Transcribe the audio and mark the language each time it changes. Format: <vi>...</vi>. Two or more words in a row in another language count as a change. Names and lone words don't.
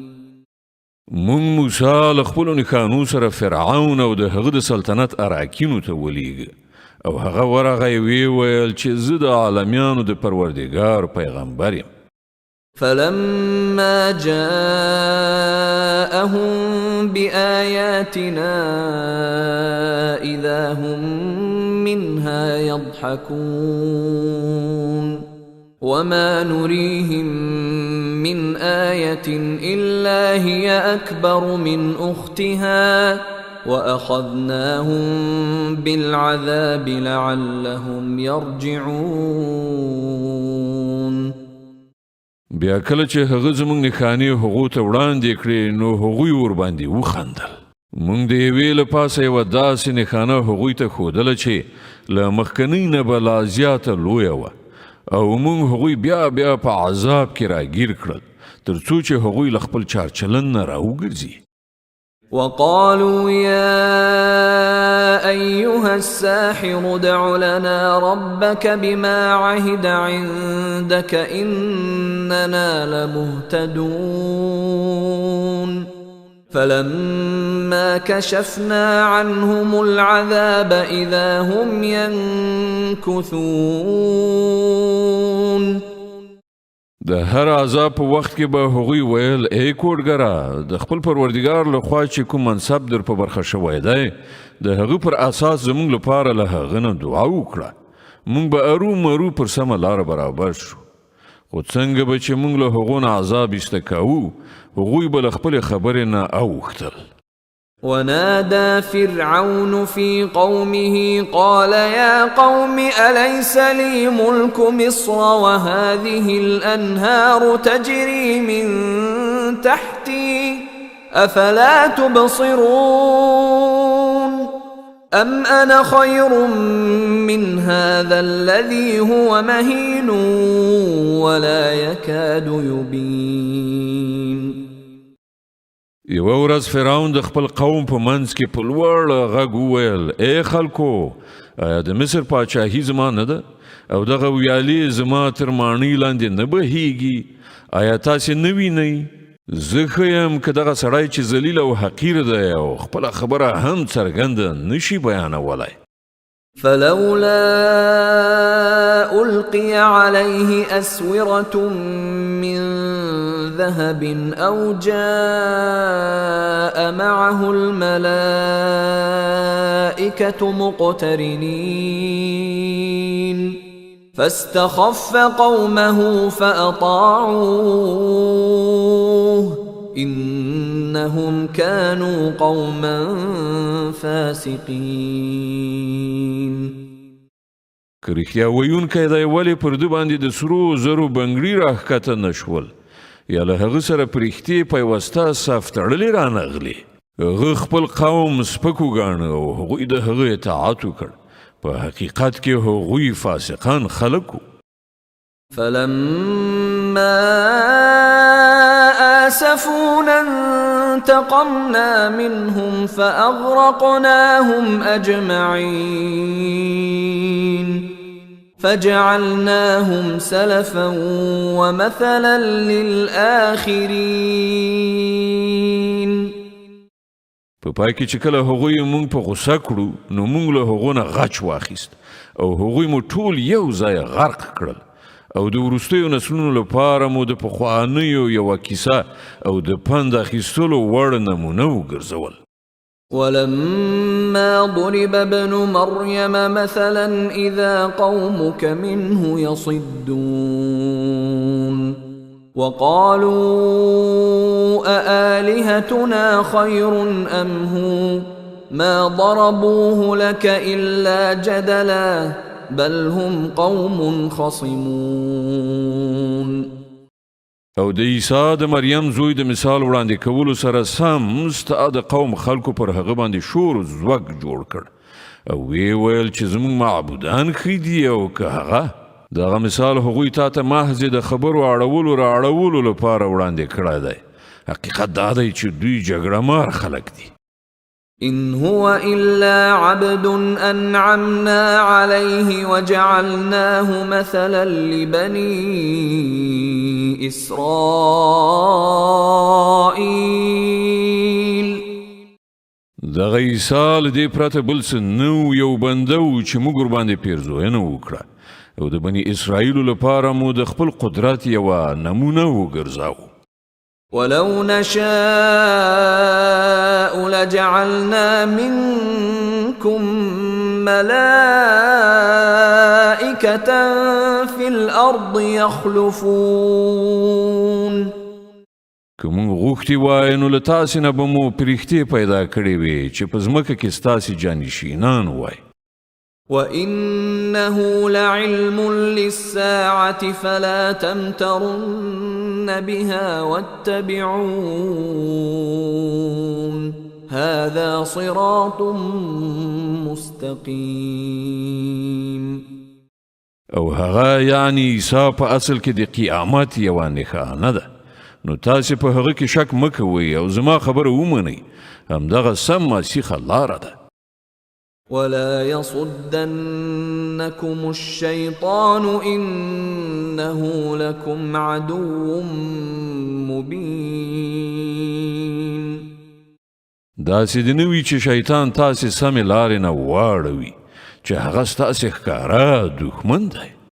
<ps>مونږ موسی له خپلو نښانو سره فرعون او د هغه د سلطنت اراکینو ته ولیږه او هغه ورغی ویې ویل چې زه د عالمیانو د پروردګار پیغمبر یم.</ps> <ar>فلما جاءهم بآياتنا إذا هم منها يضحكون وما نريهم من آية إلا هي أكبر من أختها وأخذناهم بالعذاب لعلهم يرجعون.</ar> <ps>بیا کله چې هغه زموږ نښانې هغو ته وړاندې کړې نو هغوی ورباندې وخندل. موږ د یوې له پاسه یوه داسې نښانه هغوی ته ښودله چې له مخکنۍ نه به لا زیاته لویه وه او موږ هغوی بیا بیا په عذاب کې راګیر کړل تر څو چې هغوی له خپل چارچلن نه راوګرځي.</ps> <ar>وقالوا يا أيها الساحر ادع لنا ربك بما عهد عندك إننا لمهتدون. فلما كشفنا عنهم العذاب إذا هم ينكثون.</ar> <ps>د هر عذاب په وخت کې به هغوی ویل ای کوډګره د خپل پروردګار له خوا چې کوم منصب در په برخه شوی دی د هغه پر اساس زموږ لپاره له هغه نه دعا وکړه موږ به ارومرو پر سمه لاره برابر شو. خو څنګه به چې موږ له هغو نه عذاب ایسته کوو هغوی به له خپلې خبرې نه اوښتل.</ps> <ar>ونادى فرعون في قومه قال يا قوم أليس لي ملك مصر وهذه الأنهار تجري من تحتي أفلا تبصرون أم أنا خير من هذا الذي هو مهين ولا يكاد يبين.</ar> <ps>یوه ورځ فرعون د خپل قوم په منځ کې په لوړ غږ وویل ای خلکو آیا د مصر پاچاهي زما نه ده او دغه ویالې زما تر ماڼۍ لاندې نه بهیږي؟ آیا تاسې نه وینئ زه ښه یم که دغه سړی چې ذلیل او حقیر دی او خپله خبره هم څرګنده نشي بیانولی.</ps> <ar>فلولا ألقي عليه أسورة من ذهب أو جاء معه الملائكة مقترنين فاستخف قومه فأطاعوه إنهم كانوا قوما فاسقين.</ar> <ps>که رښتیا ویونکی دی ولې پر ده باندې د سرو زرو بنګړي راښکته نه شول یا له هغه سره په رښتې پیوسته صف تړلې رانغلې؟ هغه خپل قوم سپک وګاڼه او هغوی د هغه اطاعت وکړ. په حقیقت کې هغوی فاسقان خلک وو.</ps> <ar>فلما آسفونا انتقمنا منهم فأغرقناهم أجمعين فجعلناهم سلفا ومثلا للآخرين.</ar> <ps>په پای کې چې کله هغوی موږ په غوسه کړو نو موږ له هغو نه غچ واخیست او هغوی مو ټول یو ځای غرق کړل او د وروستیو نسلونو لپاره مو د پخوانیو یوه کیسه او د پند اخیستلو وړ نمونه وګرځول.</ps> <ar>ولما ضرب ابن مريم مثلا إذا قومك منه يصدون وقالوا أآلهتنا خير أم هو ما ضربوه لك إلا جدلا بل هم قوم خصمون.</ar> <ps>او د عیسی د مریم زوی د مثال وړاندې کولو سره سم ستا د قوم خلکو پر هغه باندې شور زوږ جوړ کړ او وی ویل چې زموږ معبودان ښه دي او که هغه دغه مثال هغوی تا ته محض د خبرو راړولو لپاره وړاندې کړی دی. حقیقت دا دی چې دوی جګړه مار خلک دي.</ps> <ar>إن هو إلا عبد أنعمنا عليه وجعلناه مثلا لبني إسرائيل.</ar> <ps>دغه عیسی له دې پرته بل څه نو یو بنده و چې موږ ورباندې پیرزوینه وکړه او د بني اسرائیلو لپاره مو د خپل قدرت یوه نمونه وګرځاوه.</ps> <ar>ولو نشاء لجعلنا منكم ملائكة في الأرض يخلفون.</ar> <ps>که موږ غوښتي وای نو له تاسې نه به مو پرښتې پیدا کړې وې چې په ځمکه کې ستاسې جانشینان وای.</ps> <ar>وإنه لعلم للساعة فلا تمترن بها واتبعون هذا صراط مستقيم.</ar> <ps>او هغه یعنی عیسی په اصل کې د قیامت یوه نښانه ده نو تاسې په هغه کې شک مه کوئ او زما خبره ومنئ همدغه سمه سیخه لاره ده.</ps> <ar>ولا يصدنكم الشيطان إنه لكم عدو مبين.</ar> <ps>داسې د نه وي چې شیطان تاسې سمې لارې نه واړوي چې هغه ستاسې ښکاره دښمن دی.</ps>